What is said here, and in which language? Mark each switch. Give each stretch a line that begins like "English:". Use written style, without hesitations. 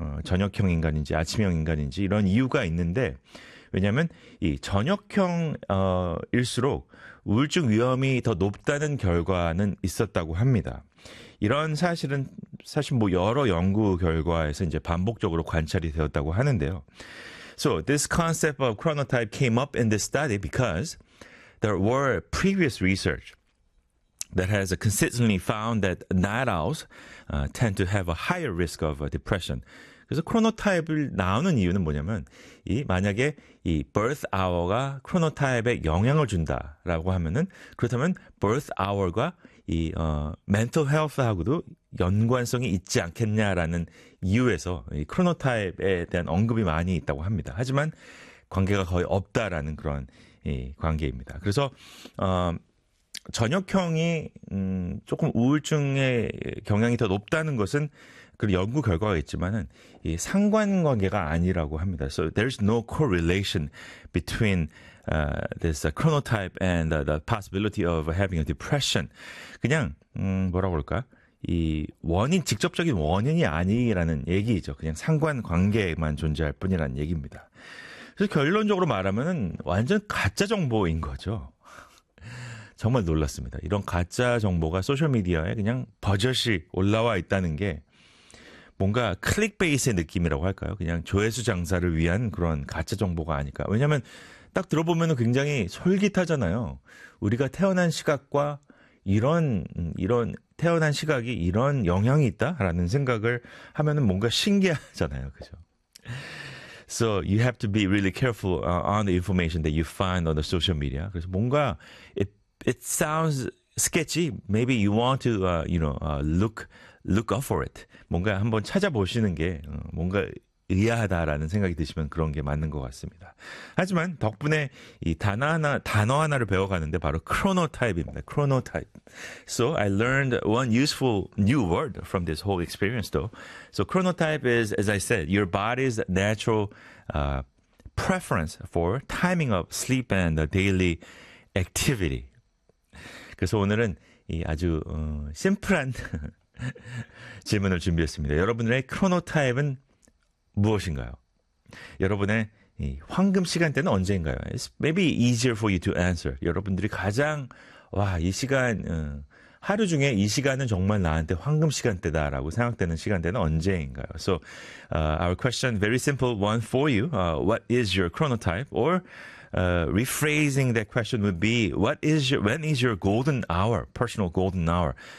Korean: 저녁형 인간인지 아침형 인간인지 이런 이유가 있는데, 왜냐하면 이 저녁형 일수록 우울증 위험이 더 높다는 결과는 있었다고 합니다. 이런 사실은 사실 뭐 여러 연구 결과에서 이제 반복적으로 관찰이 되었다고 하는데요.
English: So this concept of chronotype came up in the study because there were previous research that has consistently found that night owls tend to have a higher risk of depression.
Korean: 그래서 크로노타입을 나오는 이유는 뭐냐면 이 만약에 이 birth hour가 크로노타입에 영향을 준다라고 하면은 그렇다면 birth hour과 이 mental health하고도 연관성이 있지 않겠냐라는 이유에서 이 크로노타입에 대한 언급이 많이 있다고 합니다. 하지만 관계가 거의 없다라는 그런 이 관계입니다. 그래서 저녁형이 조금 우울증의 경향이 더 높다는 것은 그 연구 결과가 있지만은 이 상관관계가 아니라고 합니다.
English: So there's no correlation between this chronotype and the possibility of having a depression.
Korean: 그냥 뭐라고 그럴까? 이 원인 직접적인 원인이 아니라는 얘기죠. 그냥 상관관계만 존재할 뿐이라는 얘기입니다. 그래서 결론적으로 말하면은 완전 가짜 정보인 거죠. 정말 놀랐습니다. 이런 가짜 정보가 소셜미디어에 그냥 버젓이 올라와 있다는 게 뭔가 클릭베이스의 느낌이라고 할까요? 그냥 조회수 장사를 위한 그런 가짜 정보가 아닐까. 왜냐하면 딱 들어보면 굉장히 솔깃하잖아요. 우리가 태어난 시각과 이런 태어난 시각이 이런 영향이 있다라는 생각을 하면은 뭔가 신기하잖아요. 그죠?
English: So you have to be really careful on the information that you find on the social media.
Korean: 그래서 뭔가
English: It sounds sketchy. Maybe you want to, look up for it.
Korean: 뭔가 한번 찾아보시는 게 뭔가 의아하다라는 생각이 드시면 그런 게 맞는 것 같습니다. 하지만 덕분에 이 단어 하나를 배워가는데 바로 크로노타입입니다.
English: 크로노타입. So I learned one useful new word from this whole experience, though. So chronotype is, as I said, your body's natural preference for timing of sleep and daily activity.
Korean: 그래서 오늘은 이 아주 심플한 질문을 준비했습니다. 여러분의 크로노타입은 무엇인가요? 여러분의 이 황금 시간대는 언제인가요?
English: It's maybe easier for you to answer.
Korean: 여러분들이 가장 와, 이 시간 하루 중에 이 시간은 정말 나한테 황금 시간대다라고 생각되는 시간대는 언제인가요?
English: So our question, very simple one for you. What is your chronotype? Or rephrasing that question would be, when is your golden hour, personal golden hour?